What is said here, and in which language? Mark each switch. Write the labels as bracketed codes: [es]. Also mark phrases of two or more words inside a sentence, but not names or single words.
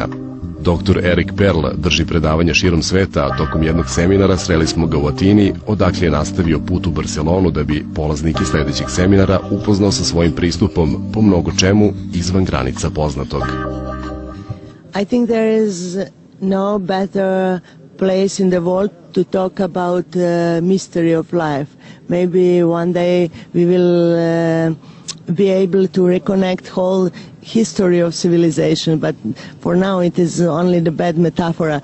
[sr] Dr. Eric Pearl drži predavanja širom sveta, a tokom jednog seminara sreli smo ga u Atini, odakle je nastavio put u Barcelonu da bi polaznike sledećeg seminara upoznao sa svojim pristupom po mnogo čemu izvan granica poznatog. [en] I think there is no better place in the world to talk about mystery of life. Maybe one day we will be able to reconnect whole history of civilization, but for now it is only the bad metaphor.